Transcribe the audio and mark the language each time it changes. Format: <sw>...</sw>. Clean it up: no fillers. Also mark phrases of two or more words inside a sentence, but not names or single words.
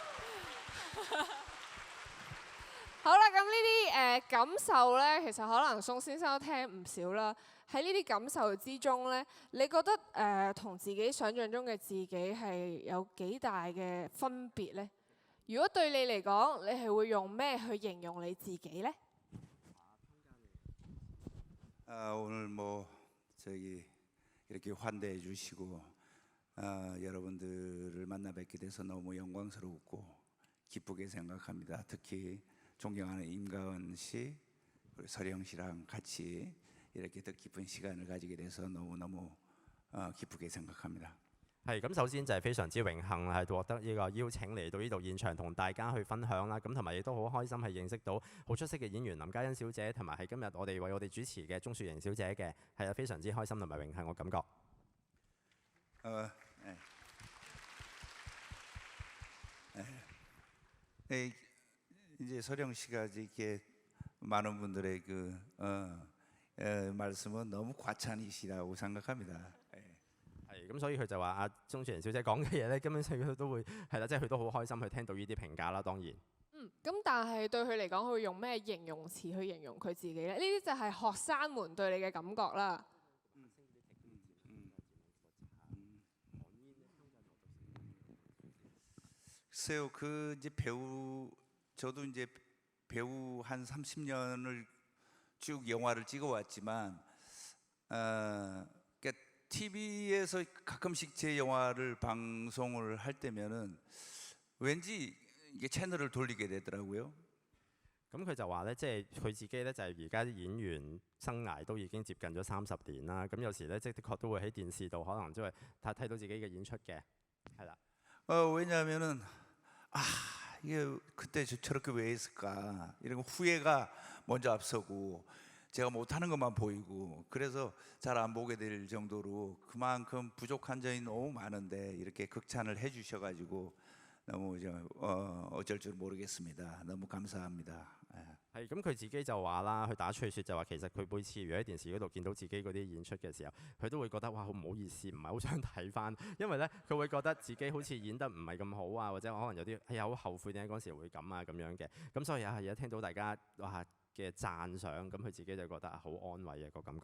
<yue>好啦，咁呢啲感受咧，其實可能宋先生都聽唔少啦。喺呢啲感受之中咧，你覺得同自己想象中嘅自己係有幾大嘅分別咧？如果對你嚟講，你係會用咩去形容你自己呢？</yue> <ko>오늘 저기 이렇게 환대해 주시고 여러분들을 만나 뵙게 돼서 너무 영광스럽고 기쁘게 생각합니다. 특히 존경하는 임가은 씨, 그리고 서령 씨랑 같이 이렇게 뜻깊은 시간을 가지게 돼서 너무너무 기쁘게 생각합니다.</ko> <yue>係咁，首先就係非常之榮幸係獲得呢個邀請嚟到呢度現場同大家去分享啦。咁同埋亦都好開心係認識到好出色嘅演員林嘉欣小姐，同埋係今日我哋為我哋主持嘅鍾雪瑩小姐嘅，係啊非常之開心同埋榮幸我感覺。</yue> <ko>이제 서령 씨가 이렇게 많은 분들의 그 말씀은 너무 과찬이시라고 생각합니다.</ko> <yue>係咁，所以佢就話阿鍾雪瑩小姐講嘅嘢咧，根本上佢都會係啦，即係佢都好開心去聽到呢啲評價啦。當然，咁但係對佢嚟講，佢會用咩形容詞去形容佢自己咧？呢啲就係學生們對你嘅感覺啦。</yue> <ko>글쎄요, 그 이제 저도 이제 배우 한 30년을 쭉 영화를 찍어왔지만, TV에서 가끔씩 제 영화를 방송을 할 때면은 왠지 이게 채널을 돌리게 되더라고요.</ko> <yue>咁佢就話咧，即係佢自己咧就係而家啲演員生涯都已經接近咗30年啦。咁有時咧，即係的確都會喺電視度可能即係睇到自己嘅演出嘅，係啦。</yue> <ko>왜냐하면은 이게 그때 저렇게 왜 했을까 이런 후회가 먼저 앞서고 제가 못하는 것만 보이고 그래서 잘 안 보게 될 정도로 그만큼 부족한 점이 너무 많은데 이렇게 극찬을 해주셔가지고 너무 어쩔 줄 모르겠습니다. 너무 감사합니다.</ko> <yue>係咁，佢自己就話啦，佢打趣説就話其實佢每次如果喺電視嗰度見到自己嗰啲演出嘅時候，佢都會覺得哇好唔好意思，唔係好想睇翻，因為咧佢會覺得自己好似演得唔係咁好啊，或者可能有啲好後悔點解嗰時會咁啊咁樣嘅。咁所以而家聽到大家哇嘅讚賞，咁佢自己就覺得好安慰嘅個感覺。</yue>